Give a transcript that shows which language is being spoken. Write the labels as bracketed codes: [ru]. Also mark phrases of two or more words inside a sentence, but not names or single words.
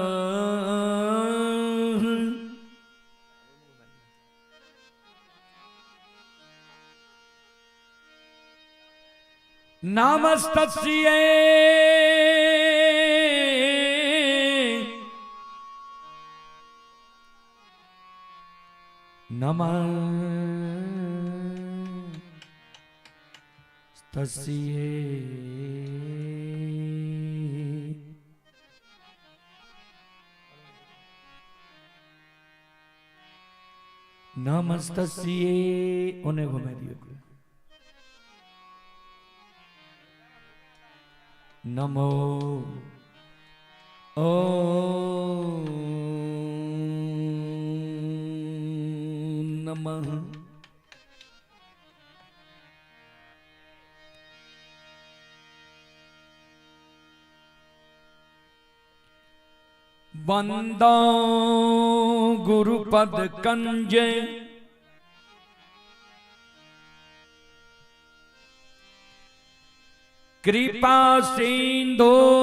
[sa] नमस्तस्यै नमस्तस्यै नमस्तस्यै [hi] उन्हें घुमा दियो [sa] नमो ओ नमः वंदो गुरुपद कंज कृपा सिंधु